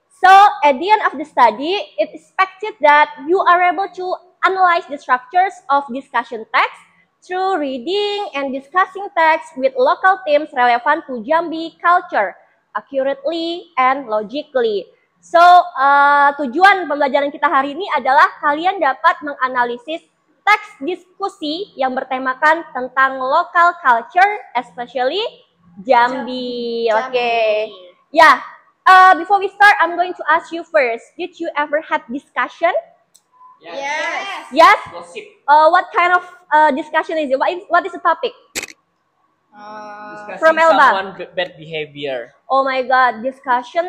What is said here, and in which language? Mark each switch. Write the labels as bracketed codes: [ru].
[en] So at the end of the study, it's expected that you are able to analyze the structures of discussion text through reading and discussing text with local themes relevant to Jambi culture accurately and logically. [id] So, tujuan pembelajaran kita hari ini adalah kalian dapat menganalisis teks diskusi yang bertemakan tentang [en] local culture, especially Jambi. Okay. Yeah. Before we start, I'm going to ask you first. Did you ever had discussion? Yes. Yes. Gossip. What kind of discussion is it? What is the topic? Discussing From Elba. someone bad behavior. Oh my God, discussion